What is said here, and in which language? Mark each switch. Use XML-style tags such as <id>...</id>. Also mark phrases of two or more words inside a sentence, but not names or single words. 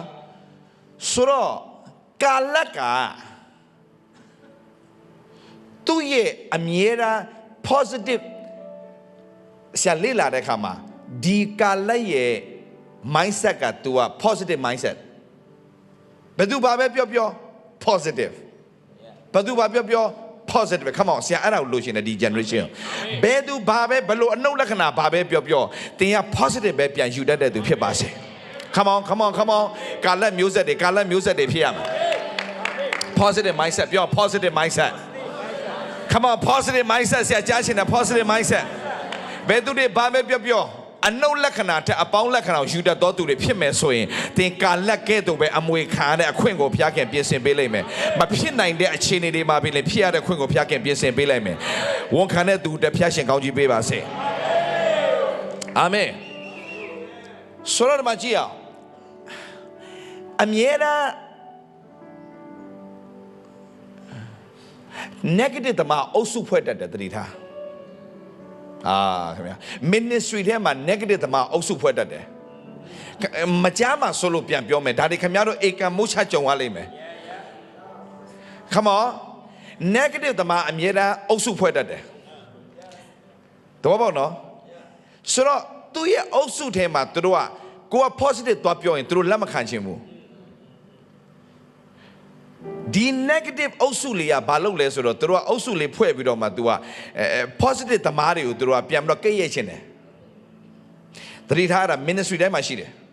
<my>ဆိုတော့ကာလကသူ့ရဲ့အမြဲတမ်းဖ positive ဆရာလေ့လာတဲ့အခါမှာဒီကာလက်ရဲ့ mindset က तू က</my> <en>positive mindset</en> <my>ဘယ်သူဘာပဲပြော positive ဘယ်သူဘာပြော</my> <en>positive come on</en> <my>ဆရာအဲ့ဒါကိုလိုချင်တယ်ဒီ generation ဘယ်သူဘာပဲဘလို့အနှုတ်လက္ခဏာဘာပဲပြောတင်က positive ပဲပြန်ယူတတ်တဲ့သူဖြစ်ပါစေ</my> <en>come on</en> <my>ကာလက်မျိုးဆက်တွေဖြစ်ရမယ်</my> <en>positive mindset</en> <my>ပြော</my> <en>positive mindset come on positive mindset</en> <my>ဆရာကြားချင်တယ်</my> <en>positive mindset</en> <my>ဘယ်သူတွေဘာပဲပြောအနှုတ်လက္ခဏာတဲ့အပေါင်းလက္ခဏာကိုယူတတ်သောသူတွေဖြစ်မယ်ဆိုရင်သင်ကာလက်ကဲ့သို့ပဲအမွေခံရတဲ့အခွင့်ကိုဘုရားခင်ပြင်ဆင်ပေးလိမ့်မယ်မဖြစ်နိုင်တဲ့အခြေအနေတွေမှာပြင်လေဖြစ်ရတဲ့အခွင့်ကိုဘုရားခင်ပြင်ဆင်ပေးလိုက်မယ်ဝန်ခံတဲ့သူတဖျားရှင်ကောင်းကြီးပေးပါစေအာမင်ဆိုတော့မကြည့်အောင်အမြဲတမ်း negative တမအုပ်စုဖွဲ့တတ်တယ်တတိထားခင်ဗျာ ministry ထဲမှာ negative တမအုပ်စုဖွဲ့တတ်တယ်မကြားမှာဆိုလို့ပြန်ပြောမယ်ဒါတွေခင်ဗျားတို့ဧကံမုတ်ချကြုံရလိမ့်မယ်</my> <en>come on</en> <my>negative တမအမြဲတမ်းအုပ်စုဖွဲ့တတ်တယ်တော့ပေါ့နော်ဆိုတော့သူရဲ့အုပ်စုထဲမှာသူတို့ကကိုက positive သွားပြောရင်သူတို့လက်မခံချင်ဘူး ဒီ negative အုပ်စုလေးကဘာလုပ်လဲဆိုတော့သူတို့ကအုပ်စုလေးဖွဲ့ပြီးတော့မှသူကpositive သမားတွေကိုသူတို့ကပြန်ပြီးတော့ကိတ်ရိုက်ချင်တယ်သတိထားတာ ministry ထဲမှာရှိတယ်</my>